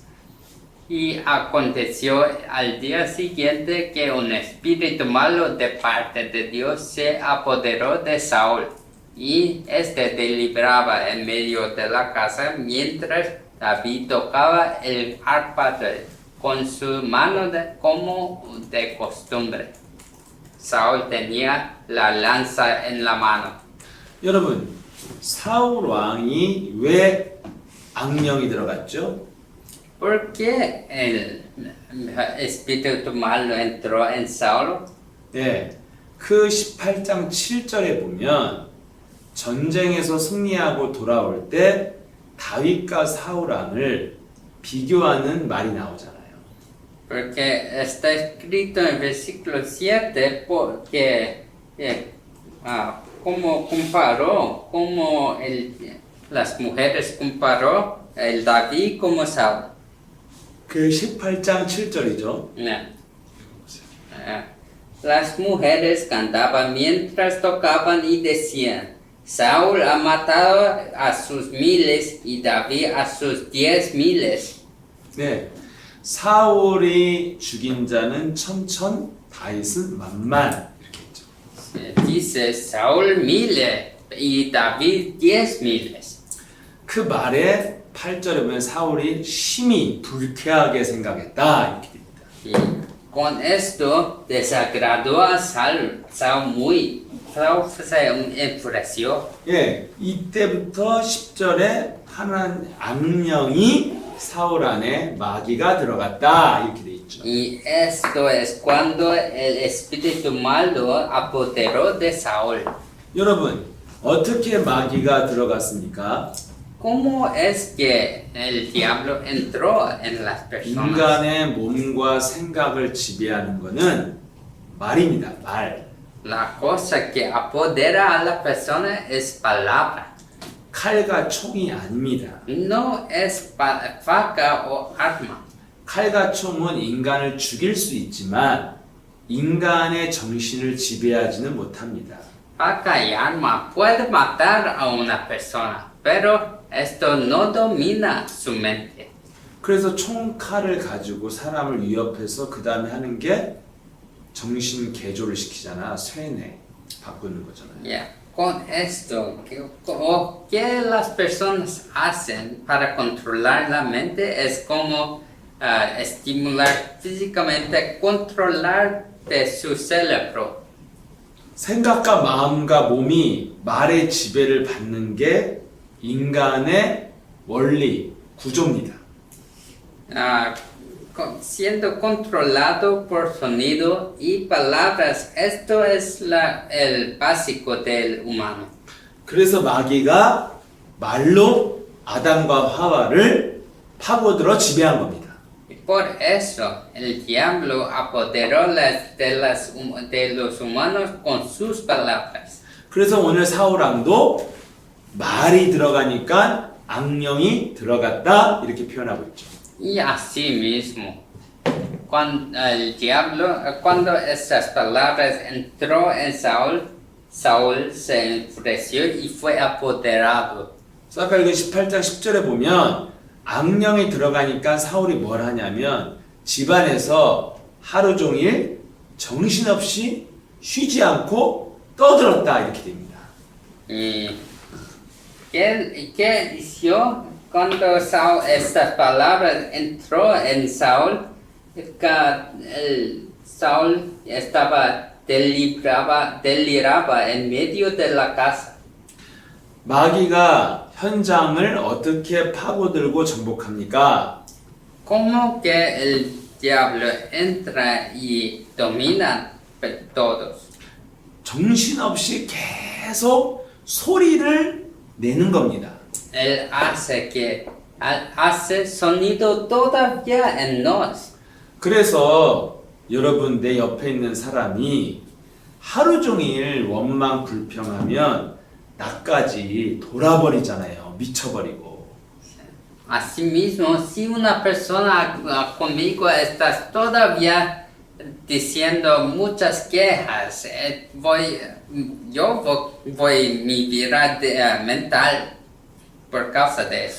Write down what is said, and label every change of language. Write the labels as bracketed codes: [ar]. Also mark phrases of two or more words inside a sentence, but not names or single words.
[es] Y aconteció al día siguiente que un espíritu malo de parte de Dios se apoderó de Saúl, y este deliberaba en medio de la casa mientras David tocaba el arpa con su mano como de costumbre. Saúl tenía la lanza en la mano. [ko] 여러분, 사울 왕이 왜 악령이 들어갔죠? [es] ¿Por qué el espíritu malo entró en Saulo? [ko] 네, 그 18장 7절에 보면 전쟁에서 승리하고 돌아올 때 다윗과 사울 왕을 비교하는 말이 나오잖아요. [es] Porque está escrito en versículo 7 porque como comparó, las mujeres comparó el David como Saúl. [ko] 그 18장 7절이죠. [es] Las mujeres cantaban mientras tocaban y decían, Saúl ha matado a sus miles y David a sus 10,000. [ko] 네, 사울이 죽인 자는 천천, 다윗은 만만 이렇게 했죠. [es] Dice Saúl 1000 y David 10,000. [ko] 그 말에 8절에 보면 사울이 심히 불쾌하게 생각했다 이렇게 됩니다. [es] Y con esto desagradó a Saúl muy. Saúl se enfureció. [ko] 예, 이때부터 10절에 하나님 악령이 사울 안에 마귀가 들어갔다 이렇게 돼 있죠. [es] Y esto es cuando el espíritu malo apoderó de Saúl. [ko] 여러분, 어떻게 마귀가 들어갔습니까? [es] ¿Cómo es que el diablo entró en las personas? [ko] 인간의 몸과 생각을 지배하는 것은 말입니다. 말. [es] La cosa que apodera a la persona es palabra. [ko] 칼과 총이 아닙니다. [es] No es faca o arma. [ko] 칼과 총은 인간을 죽일 수 있지만 인간의 정신을 지배하지는 못합니다. [es] Faca y arma puede matar a una persona, pero esto no domina su mente. [ko] 그래서 총칼을 가지고 사람을 위협해서 그 다음에 하는 게 정신 개조를 시키잖아. 쇠뇌 바꾸는 거잖아요. [es] Ya, con esto, ¿qué las personas hacen para controlar la mente? Es como estimular físicamente, controlar de su cerebro. [ko] 생각과 마음과 몸이 말의 지배를 받는 게 인간의 원리, 구조입니다. [es] Siendo controlado por sonido y palabras, esto es el básico del humano. [ko] 그래서 마귀가 말로 아담과 하와를 파고들어 지배한 겁니다. [es] Y por eso el diablo apoderó de los humanos con sus palabras. [ko] 그래서 오늘 사울왕도 말이 들어가니까 악령이 들어갔다 이렇게 표현하고 있죠. [es] Y así mismo, cuando esas palabras entró en Saúl, Saúl se enfureció y fue apoderado. [ko] 사무엘기 18장 10절에 보면 악령이 들어가니까 사울이 뭘 하냐면 집안에서 하루 종일 정신없이 쉬지 않고 떠들었다 이렇게 됩니다. [es] ¿Y qué hizo cuando estas palabras entró en Saúl? Saúl deliraba en medio de la casa. [ko] 마귀가 현장을 어떻게 파고들고 정복합니까? [es] ¿Cómo que el diablo entra y domina todos? [ko] 정신없이 계속 소리를 내는 겁니다. [es] Él hace sonido todavía en nos. [ko] 그래서 여러분 내 옆에 있는 사람이 하루 종일 원망 불평하면 나까지 돌아버리잖아요. 미쳐버리고. [es] Asimismo, si una persona conmigo estás todavía diciendo muchas quejas, yo voy mi vida mental por causa de eso.